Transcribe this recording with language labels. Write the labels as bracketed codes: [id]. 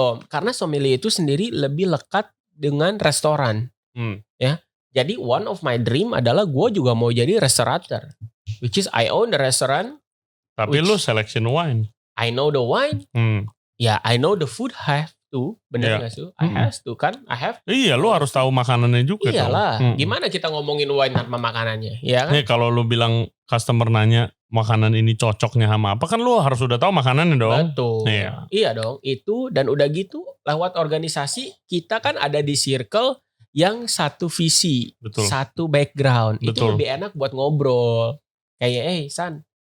[id] Karena sommelier itu sendiri lebih lekat dengan restoran. Ya. Jadi [en] one of my dream [id] adalah gue juga mau jadi restaurateur. [en] Which is I own the restaurant. [id] Tapi lu selection wine. [en] I know the wine. Ya, I know the food have to. [id] Bener gak sih? [en] I have to. [id] Iya, lu harus tahu makanannya juga. Iyalah. Gimana kita ngomongin wine tanpa makanannya? Ya kan? Kalau lu bilang customer nanya makanan ini cocoknya sama apa, kan lu harus udah tahu makanannya dong. Betul. Iya dong. Itu dan udah gitu lewat organisasi kita kan ada di circle yang satu visi, satu background. Itu lebih enak buat ngobrol. Kayak San,